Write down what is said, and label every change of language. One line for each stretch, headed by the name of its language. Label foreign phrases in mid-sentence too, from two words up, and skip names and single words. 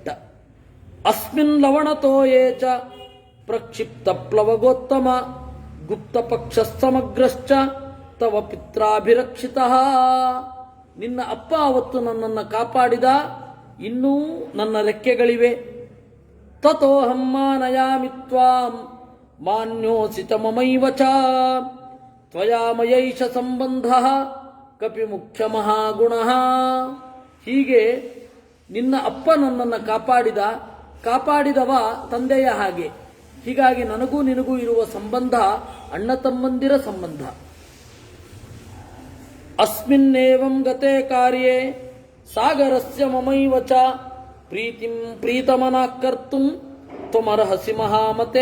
Sanskrit: ಅಸ್ಮಿನ್ ಲವಣತೋಯೇ ಚ ಪ್ರಕ್ಷಿಪ್ತ ಪ್ಲವಗೋತ್ತಮ ಗುಪ್ತ ಪಕ್ಷ ಸಮಗ್ರಶ್ಚ ತವ ಪಿತ್ರಾಭಿರಕ್ಷಿತ.
Kannada: ನಿನ್ನ ಅಪ್ಪ ಅವತ್ತು ನನ್ನನ್ನು ಕಾಪಾಡಿದ, ಇನ್ನೂ ನನ್ನ ರೆಕ್ಕೆಗಳಿವೆ.
Sanskrit: ತತೋಹಂ ಮಾನಯಾಮಿ ತ್ವಾಂ ಮಾನ್ಯೋಸಿ ಚ ಮಮೈವ ಚ ತ್ವಯಾ ಮಯೈಷ ಸಂಬಂಧಃ ಕಪಿ ಮುಖ್ಯ ಮಹಾಗುಣಃ.
Kannada: ಹೀಗೆ ನಿನ್ನ ಅಪ್ಪ ನನ್ನನ್ನು ಕಾಪಾಡಿದವ ತಂದೆಯ ಹಾಗೆ. ಹೀಗಾಗಿ ನನಗೂ ನಿನಗೂ ಇರುವ ಸಂಬಂಧ ಅಣ್ಣ ತಮ್ಮಂದಿರ ಸಂಬಂಧ.
Sanskrit: ಅಸ್ಮಿನ್ನೇವಂ ಗತೆ ಕಾರ್ಯೇ ಸಾಗರಸ್ಯ ಮಮೈವ ಚ ಪ್ರೀತಿಂ ಪ್ರೀತಮನಾಕರ್ತುಂ ತ್ವಮರ್ಹಸಿ ಮಹಾಮತೆ.